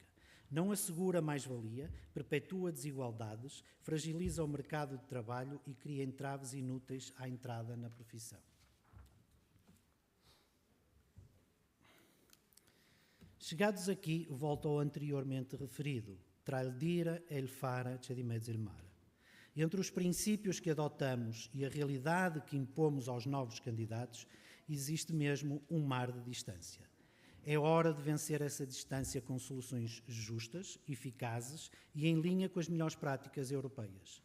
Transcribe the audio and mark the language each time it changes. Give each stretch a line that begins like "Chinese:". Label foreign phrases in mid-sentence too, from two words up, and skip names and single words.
Portuguese: Não assegura mais-valia, perpetua desigualdades, fragiliza o mercado de trabalho e cria entraves inúteis à entrada na profissão. Chegados aqui, volto ao anteriormente referido,
Italian: tra il dire e il fare c'è di mezzo il mare.
Portuguese: Entre os princípios que adotamos e a realidade que impomos aos novos candidatos, existe mesmo um mar de distância. É hora de vencer essa distância com soluções justas, eficazes e em linha com as melhores práticas europeias.